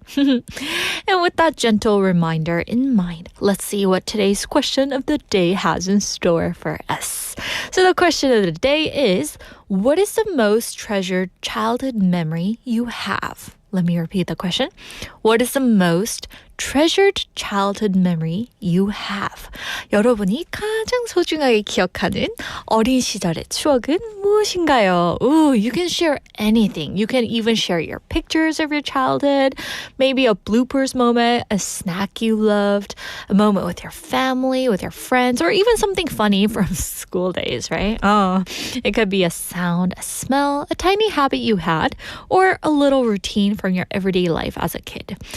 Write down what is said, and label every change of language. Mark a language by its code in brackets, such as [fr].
[en] And with that gentle reminder in mind, let's see what today's question of the day has in store for us. So the question of the day is, what is the most treasured childhood memory you have? Let me repeat the question. What is the most treasured childhood memory you have? [ko] 여러분이 가장 소중하게 기억하는 어린 시절의 추억은 무엇인가요? [en] Ooh, you can share anything. You can even share your pictures of your childhood, maybe a bloopers moment, a snack you loved, a moment with your family, with your friends, or even something funny from school days, right? Oh, it could be a sound, a smell, a tiny habit you had, or a little routine from your everyday life as a kid.